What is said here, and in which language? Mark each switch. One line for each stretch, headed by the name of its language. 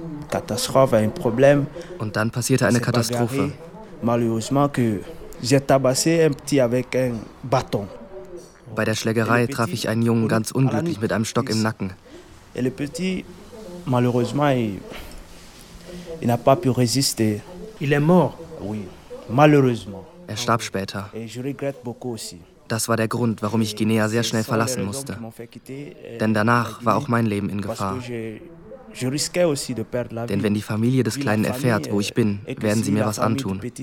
German: Katastrophe, ein Problem. Und dann passierte eine Katastrophe. Bei der Schlägerei traf ich einen Jungen ganz unglücklich mit einem Stock im Nacken.
French: Et le petit, malheureusement, il n'a pas pu résister. Il est mort? Oui, malheureusement.
German: Er starb später.
French: Et je regrette beaucoup aussi.
German: Das war der Grund, warum ich Guinea sehr schnell verlassen musste. Denn danach war auch mein Leben in Gefahr. Denn wenn die Familie des Kleinen erfährt, wo ich bin, werden sie mir was antun.